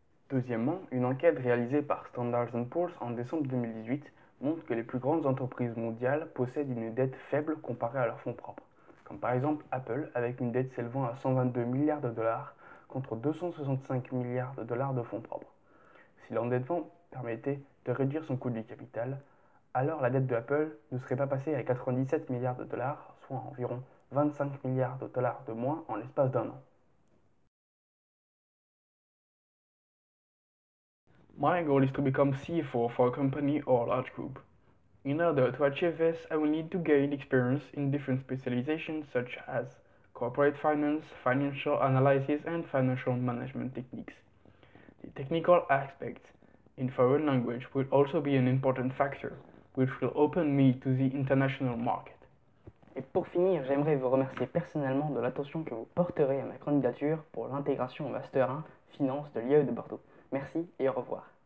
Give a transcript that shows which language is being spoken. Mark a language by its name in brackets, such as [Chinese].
[French] Deuxièmement, une enquête réalisée par Standard & Poor's en décembre 2018 montre que les plus grandes entreprises mondiales possèdent une dette faible comparée à leurs fonds propres, comme par exemple Apple avec une dette s'élevant à 122 milliards de dollars contre 265 milliards de dollars de fonds propres. Si l'endettement permettait de réduire son coût du capital, alors la dette de Apple ne serait pas passée à 97 milliards de dollars, soit environ 25 milliards de dollars de moins en l'espace d'un an. [English] My goal is to become CFO for a company or large group. In order to achieve this, I will need to gain experience in different specializations such as corporate finance, financial analysis, and financial management techniques. The technical aspects in foreign language will also be an important factor, which will open me to the international market. [French] Et pour finir, j'aimerais vous remercier personnellement de l'attention que vous porterez à ma candidature pour l'intégration au Master 1 Finance de l'IAE de Bordeaux. Merci et au revoir.